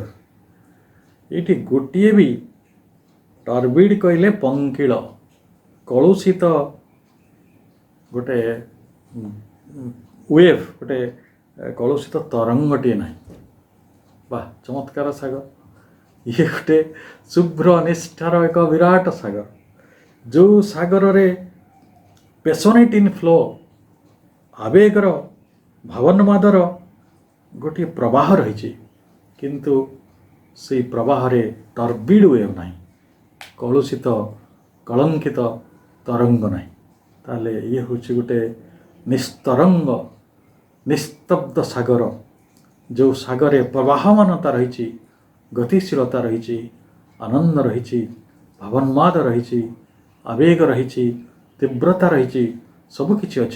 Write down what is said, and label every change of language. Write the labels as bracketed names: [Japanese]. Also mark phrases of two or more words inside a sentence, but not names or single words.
[Odia] ଏଇଠି ଗୋଟିଏ ବି, ଟର୍ବିଡ୍ କହିଲେ ପଙ୍କିଳ, କଳୁଷିତ ଗୋଟେ ୱେଭ୍, ଗୋଟେ କଳୁଷିତ ତରଙ୍ଗଟିଏ ନାହିଁ। ବା ଚମତ୍କାର ସାଗର! ଇଏ ଗୋଟେ ଶୁଭ୍ର ନିଷ୍ଠାର ଏକ ବିରାଟ ସାଗର, ଯେଉଁ ସାଗରରେ [English] passionate in flow, [Odia] ଆବେଗର ଭାବନ୍ମାଦର ଗୋଟିଏ ପ୍ରବାହ ରହିଛି। କିନ୍ତୁ ସେଇ ପ୍ରବାହରେ [English] turbid wave [Odia] ନାହିଁ, କଳୁଷିତ କଳଙ୍କିତ ତରଙ୍ଗ ନାହିଁ। ତାହେଲେ ଇଏ ହେଉଛି ଗୋଟେ ନିସ୍ତରଙ୍ଗ ନିସ୍ତବ୍ଧ ସାଗର, ଯେଉଁ ସାଗରରେ ପ୍ରବାହମାନତା ରହିଛି, ଗତିଶୀଳତା ରହିଛି, ଆନନ୍ଦ ରହିଛି, ଭାବନ୍ମାଦ ରହିଛି, ଆବେଗ ରହିଛି, ତୀବ୍ରତା ରହିଛି, ସବୁକିଛି ଅଛି।